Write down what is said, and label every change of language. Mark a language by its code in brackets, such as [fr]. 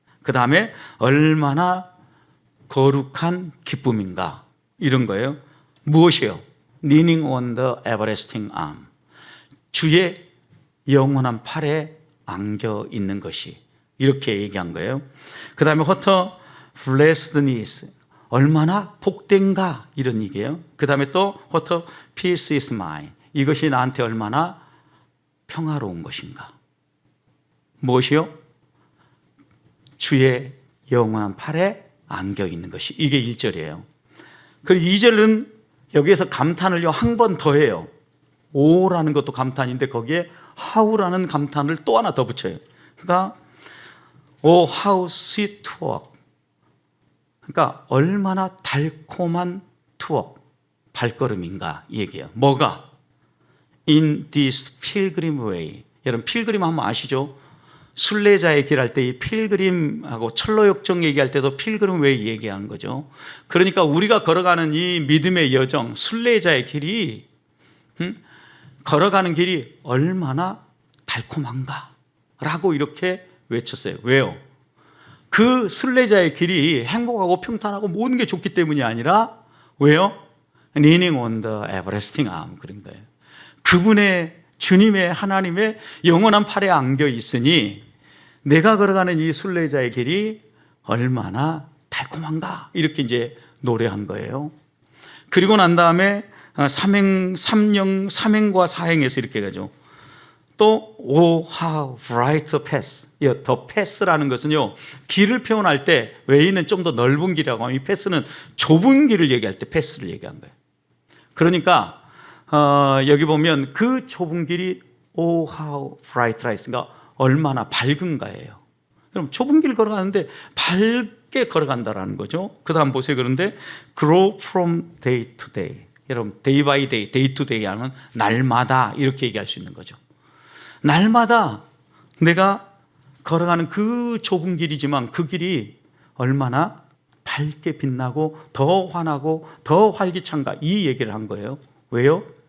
[ko] 그 다음에 얼마나 거룩한 기쁨인가, 이런 거예요. 무엇이요? [en] Leaning on the everlasting arm. [ko] 주의 영원한 팔에 안겨 있는 것이, 이렇게 얘기한 거예요. 그 다음에 [en] What a blessedness. [ko] 얼마나 복된가, 이런 얘기예요. 그 다음에 또 [en] What a peace is mine. [ko] 이것이 나한테 얼마나 평화로운 것인가. 무엇이요? 주의 영원한 팔에 안겨 있는 것이, 이게 1절이에요. 그리고 2절은 여기에서 감탄을요 한 번 더 해요. 오라는 것도 감탄인데 거기에 how라는 감탄을 또 하나 더 붙여요. 그러니까 [en] Oh how sweet to walk. [ko] 그러니까 얼마나 달콤한 to walk, 발걸음인가, 이 얘기예요. 뭐가? [en] In this pilgrim way. [ko] 여러분 필그림 하면 아시죠? 순례자의 길 할 때 이 필그림하고 철로역정 얘기할 때도 필그림 웨이 얘기하는 거죠. 그러니까 우리가 걸어가는 이 믿음의 여정, 순례자의 길이 걸어가는 길이 얼마나 달콤한가 라고 이렇게 외쳤어요. 왜요? 그 순례자의 길이 행복하고 평탄하고 모든 게 좋기 때문이 아니라 왜요? [en] Leaning on the everlasting arm, [ko] 그런 거예요. 그분의, 주님의, 하나님의 영원한 팔에 안겨 있으니 내가 걸어가는 이 순례자의 길이 얼마나 달콤한가, 이렇게 이제 노래한 거예요. 그리고 난 다음에 삼행과 사행에서 이렇게 가죠. 또 [en] Oh how bright the path. [ko] 이 the path라는 것은요, 길을 표현할 때 웨이는 좀 더 넓은 길이라고 하면 이 path는 좁은 길을 얘기할 때 path를 얘기한 거예요. 그러니까 여기 보면 그 좁은 길이 [en] Oh how bright light, [ko] 그러니까 얼마나 밝은가예요. 그럼 좁은 길 걸어가는데 밝게 걸어간다라는 거죠. 그 다음 보세요. 그런데 [en] grow from day to day. [ko] 여러분 [en] day by day, day to day [ko] 하면 날마다, 이렇게 얘기할 수 있는 거죠. 날마다 내가 걸어가는 그 좁은 길이지만 그 길이 얼마나 밝게 빛나고 더 환하고 더 활기찬가, 이 얘기를 한 거예요. 왜요?